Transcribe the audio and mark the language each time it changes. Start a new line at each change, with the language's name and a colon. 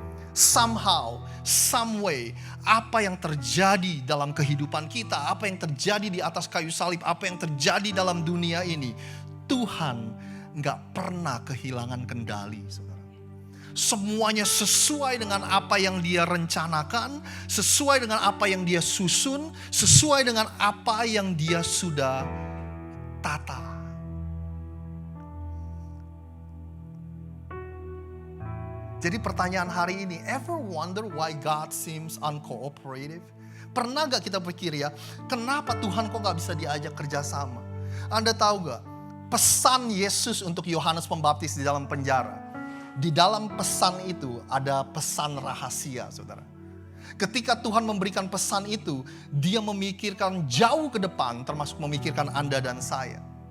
English: Somehow, some way,
Indonesian: apa yang terjadi dalam kehidupan kita, apa yang terjadi di atas kayu salib, apa yang terjadi dalam dunia ini, Tuhan nggak pernah kehilangan kendali, saudara. Semuanya sesuai dengan apa yang dia rencanakan, sesuai dengan apa yang dia susun, sesuai dengan apa yang dia sudah tata. Jadi pertanyaan hari ini,
English: ever wonder why God seems uncooperative?
Indonesian: Pernah gak kita pikir ya, kenapa Tuhan kok gak bisa diajak kerjasama? Anda tahu gak, pesan Yesus untuk Yohanes Pembaptis di dalam penjara. Di dalam pesan itu ada pesan rahasia, saudara. Ketika Tuhan memberikan pesan itu, dia memikirkan jauh ke depan, termasuk memikirkan Anda dan saya.